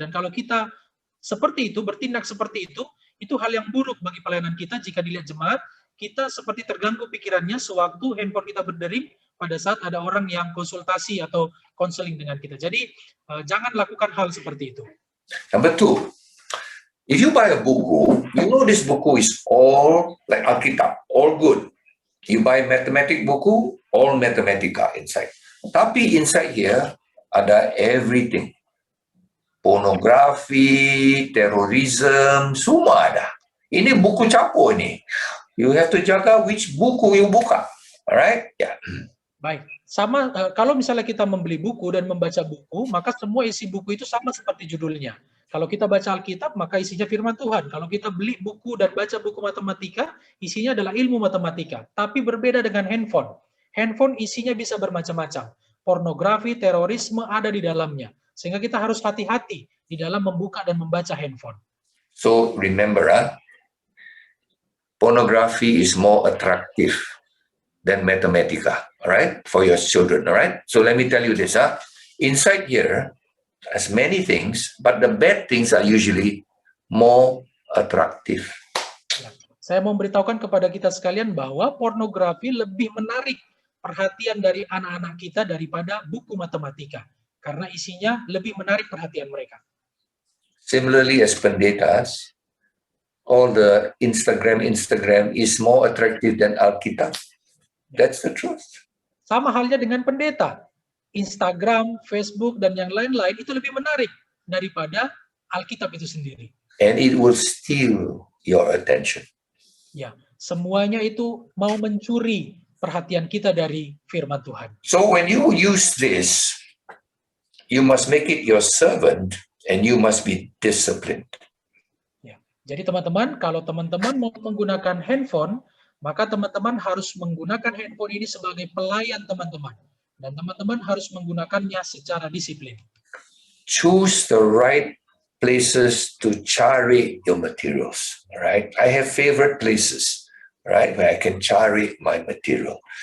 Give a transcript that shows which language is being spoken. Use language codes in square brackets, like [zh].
[id] Dan kalau kita seperti itu, bertindak seperti itu hal yang buruk bagi pelayanan kita jika dilihat jemaat, kita seperti terganggu pikirannya sewaktu handphone kita berdering pada saat ada orang yang konsultasi atau konseling dengan kita. Jadi, jangan lakukan hal seperti itu. [en] Number two, if you buy a buku, you know this buku is all like Alkitab, all good. You buy mathematic buku, all mathematica inside. [id] Tapi [en] inside here [id] ada [en] everything. [id] Pornografi, terorisme, semua ada. Ini buku campur ini. [en] You have to jaga which buku you buka. Alright? Yeah. [id] Baik. Sama kalau misalnya kita membeli buku dan membaca buku, maka semua isi buku itu sama seperti judulnya. Kalau kita baca Alkitab, maka isinya firman Tuhan. Kalau kita beli buku dan baca buku matematika, isinya adalah ilmu matematika. Tapi berbeda dengan handphone. Handphone isinya bisa bermacam-macam. Pornografi, terorisme ada di dalamnya. Sehingga kita harus hati-hati di dalam membuka dan membaca handphone. [en] So remember, pornography is more attractive than mathematica, all right, for your children, all right? So let me tell you this, inside here, as many things, but the bad things are usually more attractive. [id] Saya mau memberitahukan kepada kita sekalian bahwa pornografi lebih menarik perhatian dari anak-anak kita daripada buku matematika. Karena isinya lebih menarik perhatian mereka. [en] Similarly, as pendetas, all the Instagram is more attractive than Alkitab. That's the truth. [id] Sama halnya dengan pendeta. Instagram, Facebook, dan yang lain-lain itu lebih menarik daripada Alkitab itu sendiri. [en] And it will steal your attention. [id] Ya, semuanya itu mau mencuri perhatian kita dari firman Tuhan. [en] So when you use this, you must make it your servant and you must be disciplined. [id] Ya. Jadi teman-teman, kalau teman-teman mau menggunakan handphone, maka teman-teman harus menggunakan handphone ini sebagai pelayan teman-teman. Dan teman-teman harus menggunakannya secara disiplin. [en] Choose the right places to cari your materials, right? I have favorite places, right, where I can cari my material.